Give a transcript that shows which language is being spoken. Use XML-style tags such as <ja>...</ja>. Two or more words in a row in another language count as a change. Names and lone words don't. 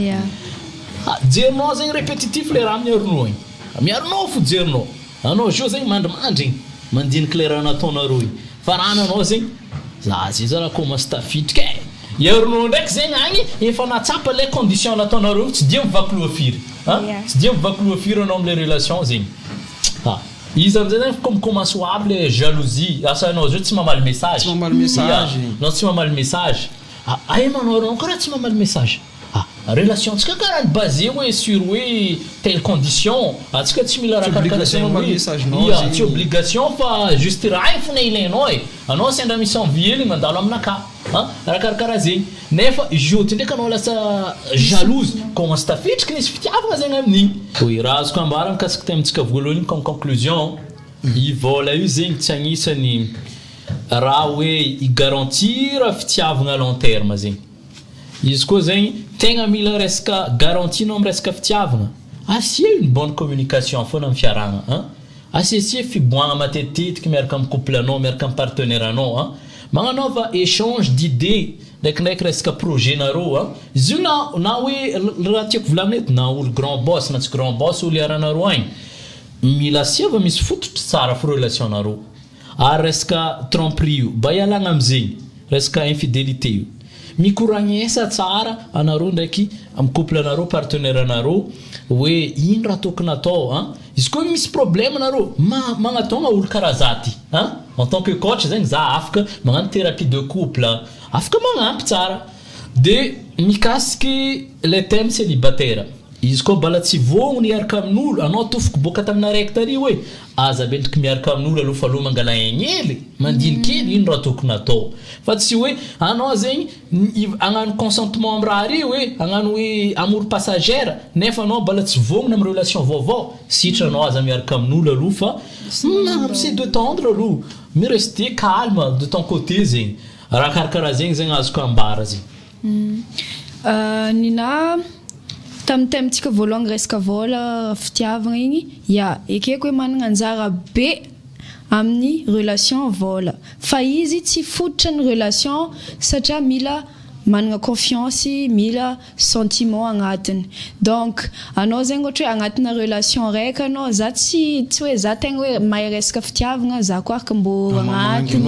<mg>jerinao zegny répétitif le raha amin'ny Arnaud igny amin'ny Arnaud fo jerinao anao jo zegny mandrimandry igny mandiniky le raha nataonareo igny fa raha anao zegny zay raha commence tafidriky Arnaud ndraiky zegny agny efa natsapa le condition nataonareo tsy dia mivaky loha firy tsy dia mivaky firy anao am'le relation zegny izy am'zay zany</mg> <fr>comme commence</fr> <mg>aby le jalousie asa anao zao tsy mamaly message non tsy mamaly message ay manao karaha tsy mamaly message relation tsika karaha basé hoe sur hoe</mg> <fr>telle condition</fr> <mg>atsika tsy mila raha karaha tsy obligation fa juste raha fona ilainao anao sendra misy envie hely mandalo aminaka raha karaha zegny nefa joty ndraiky anao lasa</mg> <fr>jalouse commence</fr> <mg>tafitriky nisy fitiavana zegny amin'igny oui raha azoko ambara mikasika temintsika voalohany comme conclusion i vola io zegny tsy agnisany raha hoe igarantir fitiavana</mg> <fr>long terme</fr> <mg>zegny izy koa zegny tegna mila resaka garantinao amin'ny resaka fitiavana asia</mg> <fr>une bonne communication</fr> <mg>foana amin'ny fiaragna asia fiboagna matetitetika miaraka amin'ny couple anao miaraka amin'ny partenaire anao magnanaova</mg> <fr>échange d'idées</fr> <mg>ndraikindraiky resaka projet nareo izy io na hoe raha tiako volamina eto na olo</mg> <fr>grand boss</fr> <mg>na tsy</mg> <fr>grand boss</fr> <mg>olo iaranareo agny mila siava misy fototry tsara fa relation nareo ary resaka tromperie io mba ialagna am'zegny resaka infidélité io mikoragnesa tsara anareo ndraiky amin'ny couple anareo partenaire anareo hoe ino raha tokony atao izy koa misy problème anareo magnatonga olo karaha zaty</mg> <fr>en tant que coach</fr> <mg>zegny za afaka magnano</mg> <fr>thérapie de couple</fr> <mg>afaka magnampy tsara de mikasiky le thème célibataire izy koa bala tsy vognony iaraka amin'olo anao tofoko boka taminaraiky tary hoe aza bendriky miaraka amin'olo aloha fa aloha mangala agnely mandinikely ino raha tokony atao fa tsy hoe anao zegny agnano consentement amin'ny raha ry hoe agnano hoe</mg> <fr>amour passagère</fr> <mg>nefa anao bala tsy vognona amin'ny relation vaovao sitra anao aza miaraka amin'olo aloha fa</mg> <fr>c'est de tendre</fr> <mg>aloha</mg> <fr>mais rester calme de ton côté</fr> <mg>zegny raha karakaraha zegny azoko ambara zegny nina tamin'ny temintsika voalohany resaka vola fitiavana igny ekeko hoe manana anjara be amin'ny relation vola fa izy tsy fototra ny relation satria mila manana confiance mila sentiment agnatiny donc anao zegny ohatra hoe agnatina relation raika anao za tsy hoe za tegna hoe mahay resaka fitiavana za koa araka mbo agnatiny</mg>